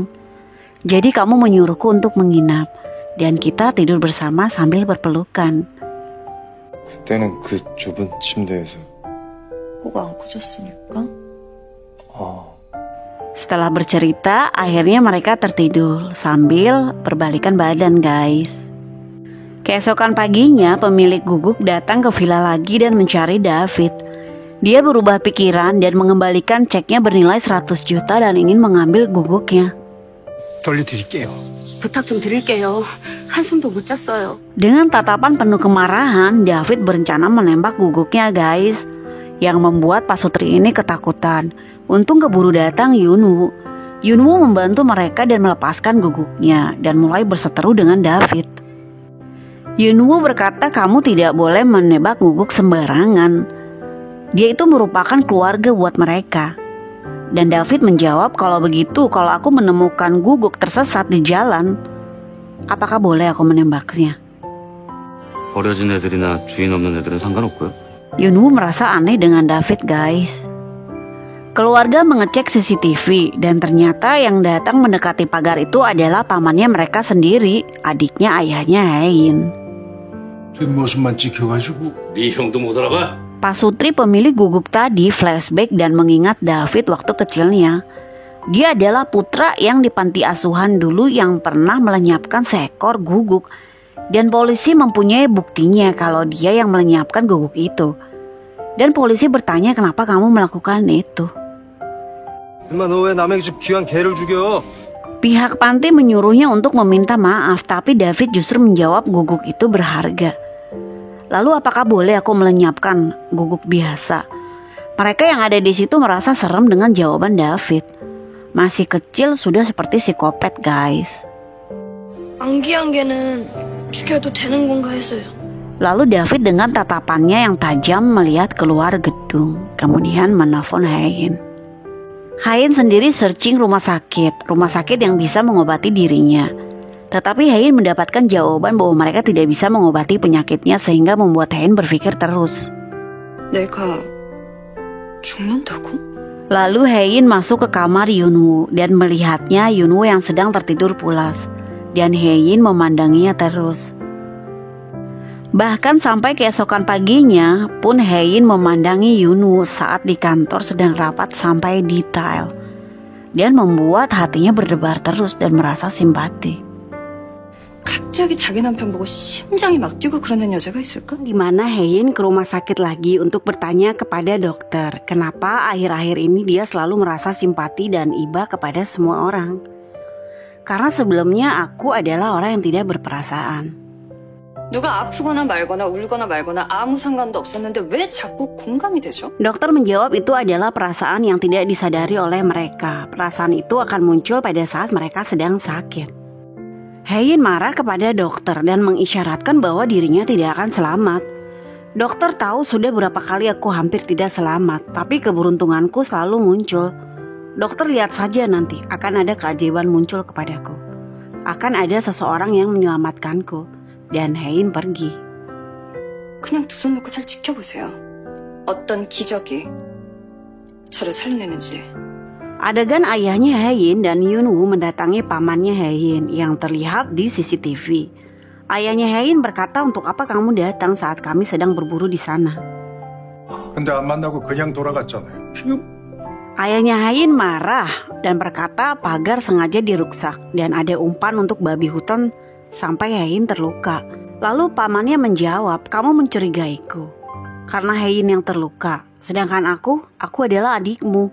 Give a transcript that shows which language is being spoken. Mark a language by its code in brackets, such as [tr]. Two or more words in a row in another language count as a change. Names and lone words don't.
[id] Jadi kamu menyuruhku untuk menginap dan kita tidur bersama sambil berpelukan. [ko] 그때는 그 좁은 침대에서 꼭 안고 잤으니까. [id] Setelah bercerita, akhirnya mereka tertidur sambil berbalikan badan guys. Keesokan paginya, pemilik guguk datang ke villa lagi dan mencari David. Dia berubah pikiran dan mengembalikan ceknya bernilai 100 juta dan ingin mengambil guguknya. [ko] 돌려드릴게요. 부탁 좀 드릴게요. 한숨도 못 잤어요. [id] Dengan tatapan penuh kemarahan, David berencana menembak guguknya guys. Yang membuat pasutri ini ketakutan. Untung keburu datang Yunwoo. Yunwoo membantu mereka dan melepaskan guguknya dan mulai berseteru dengan David. Yunwoo berkata kamu tidak boleh menebak guguk sembarangan. Dia itu merupakan keluarga buat mereka. Dan David menjawab kalau begitu kalau aku menemukan guguk tersesat di jalan, apakah boleh aku menembaknya? [ko] 버려진 애들이나 주인 없는 애들은 상관없고요. [id] Yunwoo merasa aneh dengan David guys. Keluarga mengecek CCTV dan ternyata yang datang mendekati pagar itu adalah pamannya mereka sendiri, adiknya ayahnya Hein. [ko] 뒷모습만 찍혀가지고 네 형도 못 알아봐? [id] Pasutri pemilik guguk tadi flashback dan mengingat David waktu kecilnya. Dia adalah putra yang di panti asuhan dulu yang pernah melenyapkan seekor guguk. Dan polisi mempunyai buktinya kalau dia yang melenyapkan guguk itu. Dan polisi bertanya kenapa kamu melakukan itu. [ko] 엄마 너 왜 남의 집 귀한 개를 죽여? [id] Pihak panti menyuruhnya untuk meminta maaf, tapi David justru menjawab guguk itu berharga. Lalu apakah boleh aku melenyapkan guguk biasa? Mereka yang ada di situ merasa serem dengan jawaban David. Masih kecil sudah seperti psikopat guys. [ko] 안귀한 개는 죽여도 되는 건가 해서요. [id] Lalu David dengan tatapannya yang tajam melihat keluar gedung, kemudian menelpon Hein. Hein sendiri searching rumah sakit yang bisa mengobati dirinya. Tetapi Hein mendapatkan jawaban bahwa mereka tidak bisa mengobati penyakitnya sehingga membuat Hein berpikir terus. [ko] 내가 죽는다고? [id] Lalu Hein masuk ke kamar Yunwoo dan melihatnya Yunwoo yang sedang tertidur pulas. Dan Hein memandanginya terus. Bahkan sampai keesokan paginya pun Hein memandangi Yunwoo saat di kantor sedang rapat sampai detail. Dan membuat hatinya berdebar terus dan merasa simpati. [ko] 갑자기 자기 남편 보고 심장이 막 뛰고 그러는 여자가 있을까? [id] Di mana Hein ke rumah sakit lagi untuk bertanya kepada dokter kenapa akhir-akhir ini dia selalu merasa simpati dan iba kepada semua orang. Karena sebelumnya aku adalah orang yang tidak berperasaan. [ko] 누가 아프거나 말거나 울거나 말거나 아무 상관도 없었는데 왜 자꾸 공감이 되죠? [id] Dokter menjawab itu adalah perasaan yang tidak disadari oleh mereka. Perasaan itu akan muncul pada saat mereka sedang sakit. Hein marah kepada dokter dan mengisyaratkan bahwa dirinya tidak akan selamat. Dokter tahu sudah berapa kali aku hampir tidak selamat, tapi keberuntunganku selalu muncul. Dokter lihat saja nanti akan ada keajaiban muncul kepadaku. Akan ada seseorang yang menyelamatkanku. Dan Hein pergi. [ko] 그냥 두 손 놓고 잘 지켜보세요. 어떤 기적이 저를 살려내는지. [id] Adegan ayahnya Hein dan Yunwoo mendatangi pamannya Hein yang terlihat di CCTV. Ayahnya Hein berkata, untuk apa kamu datang saat kami sedang berburu di sana? [ko] 근데 안 만나고 그냥 돌아갔잖아요. [id] Ayahnya Hein marah dan berkata pagar sengaja diruksak dan ada umpan untuk babi hutan sampai Hein terluka. Lalu pamannya menjawab, kamu mencurigaiku karena Hein yang terluka, sedangkan aku adalah adikmu.